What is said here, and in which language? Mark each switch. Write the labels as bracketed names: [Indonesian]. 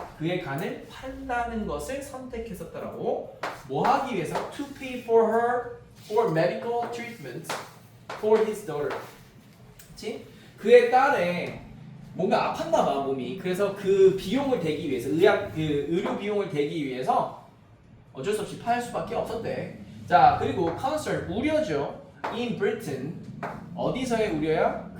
[Korean] 그의 간을 판다는 것을 선택했었다라고. 뭐 하기 위해서? [English] To pay for medical treatment for his daughter. [Korean] 그치? 그의 딸의 뭔가 아팠나 봐 몸이. 그래서 그 비용을 대기 위해서 의료 비용을 대기 위해서 어쩔 수 없이 팔 수밖에 없었대. 자 그리고 concern 우려죠. [English] In Britain [Korean] 어디서의 우려야?